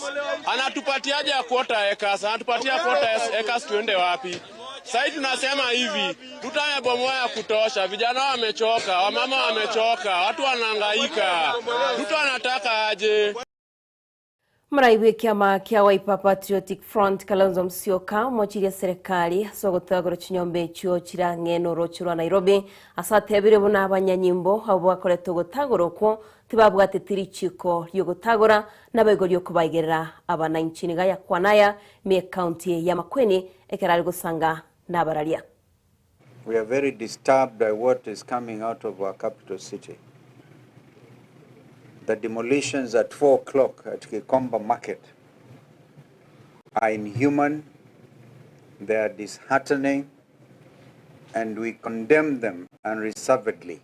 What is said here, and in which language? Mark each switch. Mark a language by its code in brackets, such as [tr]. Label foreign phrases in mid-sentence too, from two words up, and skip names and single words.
[sw] Anatupatiaje ya [en] quarter acres? [sw] Anatupatia [en] quarter acres [sw] tuende wapi? Sasa tunasema hivi, Ruto amebomoa ya kutosha. Vijana wamechoka, wamama wamechoka, watu wanahangaika. Ruto anataka aje? [guz] Mraibu kiama kia Wiper Patriotic Front Kalonzo Musyoka mochiria serikali sogotagoro chinyombe chuo chira ng'eno rochurwa Nairobi asatebire buna abanyanyimbo abo bakoretwo gutagoroko tibabwatitiri chiko ryo gutagora nabegorio kubaigera abana nchini gaya kwanaya me county ya Makueni ekerari gusanga nabararia. [en] We are very disturbed by what is coming out of our capital city. The demolitions at 4 o'clock at Kikomba Market are inhuman, they are disheartening, and we condemn them unreservedly.